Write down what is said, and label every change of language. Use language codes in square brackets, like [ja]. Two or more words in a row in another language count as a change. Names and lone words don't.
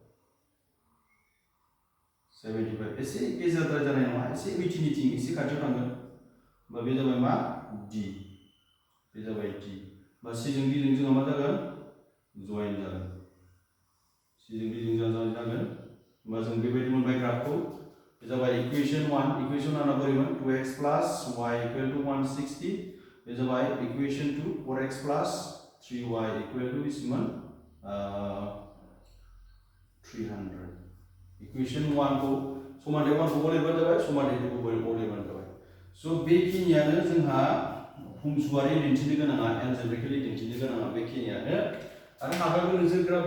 [brx] 75 एसे गेजेरद्राय जानाय नङा एसे 80 निथिं एसे खाथियाव थांगोन होमबा बे जाबाय मा d बे जाबाय d बा c जों d जों जोंहा मा जागोन जइन जागोन c जों d जों जागोन होमबा जों बेबायदि मोनबाय ग्राफखौ बे जाबाय [en] equation 1 equation 1 [brx] आ बोरैमोन [en] 2x plus y equal to 160 [brx] बे जाबाय [en] equation 2 4x plus 3y equal to [brx] बेसेमोन 300 [en] equation 1 [brx] को समानथाय 1 खौ लिरबानो जाबाय समानथाय 2 खौ लिरबानो जाबाय स' बेखिनियानो जोंहा फंस्लुआरि दिन्थिनो गोनाङा एलजेब्रिकेलि दिन्थिनो गोनाङा बेखिनियानो आरो हाबाबो नोंसोर ग्राफ